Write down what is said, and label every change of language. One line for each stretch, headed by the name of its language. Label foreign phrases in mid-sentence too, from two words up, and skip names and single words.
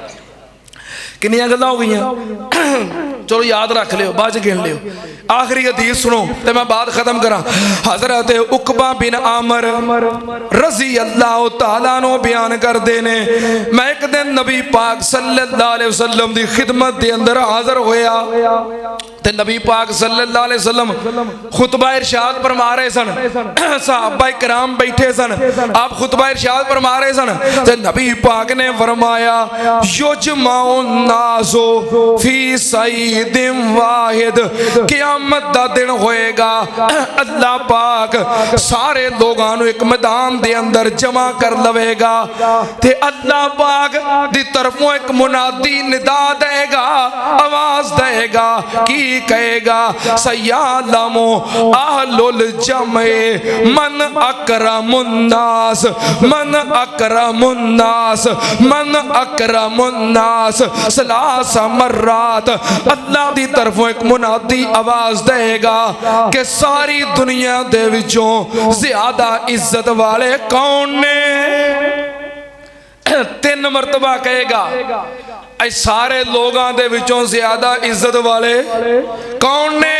Punjabi: کنیاں گلاں ہو گئیاں، چلو یاد رکھ لیو بعد چ گن لیو. آخری حدیث سنو تے میں بات ختم کراں. حضرت عقبہ بن عامر
Arabic: رضي الله تعالى
Punjabi: نوں بیان کردے نے میں اک دن نبی پاک
Arabic: صلى الله عليه وسلم
Punjabi: دی خدمت دے اندر حاضر ہویا تے نبی پاک
Arabic: صلى الله عليه وسلم
Punjabi: خطبہ ارشاد فرما رہے سن، صحابہ کرام بیٹھے سن، آپ خطبہ ارشاد فرما رہے سن تے نبی پاک نے فرمایا
Arabic: يجمع الناس في صعيد واحد,
Punjabi: قیامت دا دن ہوئے گا اللہ پاک سارے لوکاں نوں اک میدان دے اندر جمع کر لوے گا تے اللہ پاک دی طرفوں اک منادی ندا دیوے گا، آواز دیوے گا، کی کہوے گا
Arabic: سيعلم أهل الجمع من أكرم الناس من أكرم الناس من أكرم الناس ثلاث مرات.
Punjabi: اللہ دی طرفوں اک منادی آواز دیوے گا کہ ساری دنیا دے وچوں زیادہ عزت والے کون نے? تن مرتبہ کہوے گا اے سارے لوکاں دے وچوں زیادہ عزت والے کون نے?